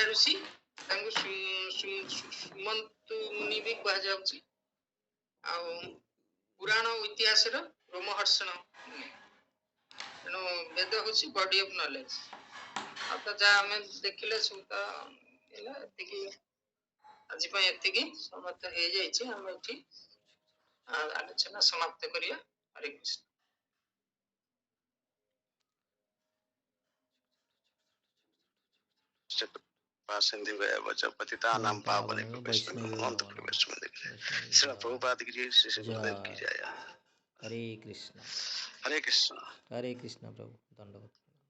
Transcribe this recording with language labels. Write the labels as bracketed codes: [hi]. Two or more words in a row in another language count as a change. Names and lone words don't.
[or] ଋଷି ତାଙ୍କୁ ସୁମନ୍ତୁ ମୁନି ବି କୁହାଯାଉଛି ଆଉ ପୁରାଣ ଇତିହାସର ରୋମହର୍ଷଣ ତେଣୁ ବେଦ ହଉଛି [en] body of knowledge [or] ଆଉ ତ ଯାହା ଆମେ ଦେଖିଲେ ସବୁ ତ ହେଲା ଏତିକି ଆଜି ପାଇଁ ଏତିକି ସମାପ୍ତ ହେଇଯାଇଛି ଆମେ ଏଠି ଆଲୋଚନା ସମାପ୍ତ କରିବା ହରେ କୃଷ୍ଣ [sa] सिंधु पतितानां पावनेभ्यो वैष्णवेभ्यो [hi] श्री प्रभुपाद की जय श्री गुरुदेव की जय [sa] हरे कृष्ण हरे कृष्ण [hi] हरे कृष्ण प्रभु दंडवत